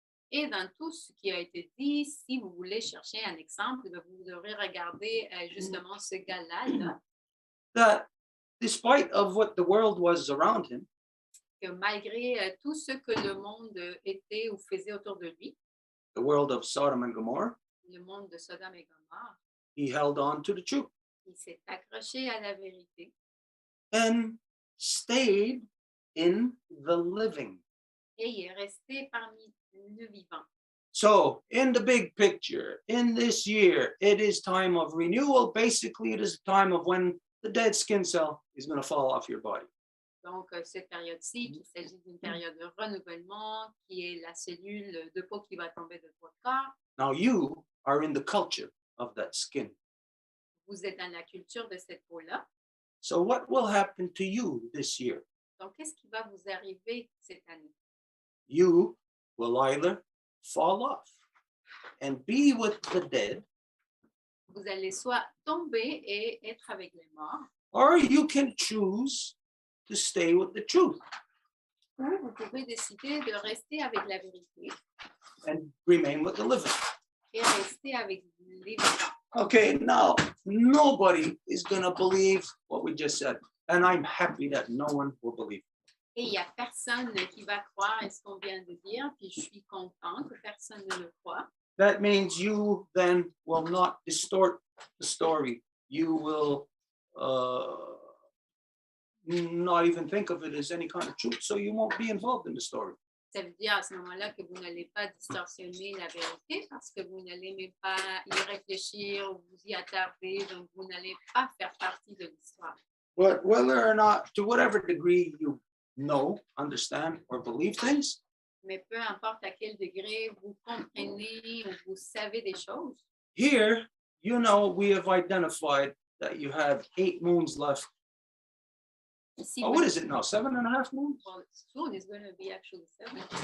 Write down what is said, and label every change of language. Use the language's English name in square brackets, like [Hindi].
[French] Et dans tout ce qui a été dit, si vous voulez chercher un exemple, vous devrez regarder justement ce gars-là, là, [English] That despite of what the world was around him, [French] que malgré tout ce que le monde était ou faisait autour de lui, [English] the world of Sodom and Gomorrah, [French] le monde de Sodome et Gomorrah, [English] he held on to the truth [French] il s'est accroché à la vérité [English] and stayed in the living. [French] et il est resté parmi le vivant. [English] So, in the big picture, in this year, it is time of renewal. Basically, it is the time of when the dead skin cell is going to fall off your body. [French] Donc, cette période-ci, il s'agit d'une période de renouvellement qui est la cellule de peau qui va tomber de votre corps. [English] Now, you are in the culture of that skin. [French] Vous êtes dans la culture de cette peau-là. [English] So, what will happen to you this year? [French] Donc, qu'est-ce qui va vous arriver cette année? [English] You will either fall off and be with the dead, [French] Vous allez soit tomber et être avec les morts, [English] or you can choose to stay with the truth [French] ou vous pouvez décider de rester avec la vérité [English] and remain with the living. [French] et rester avec les vivants. [English] Okay, now nobody is going to believe what we just said, and I'm happy that no one will believe. [French] Et il n'y a personne qui va croire à ce qu'on vient de dire, puis je suis content que personne ne le croit. [English] That means you then will not distort the story. You will not even think of it as any kind of truth, so you won't be involved in the story. [French] Ça veut dire à ce moment-là que vous n'allez pas distorsionner la vérité parce que vous n'allez même pas y réfléchir ou vous y attarder, donc vous n'allez pas faire partie de l'histoire. [English] But whether or not, to whatever degree you know, understand, or believe things, [French] Mais peu importe à quel degré vous comprenez ou vous savez des choses, [English] here, you know, we have identified that you have 8 moons left. [French] si Oh, vous, [English] what is it now? 7.5 moons? well, soon is going to be actually 7.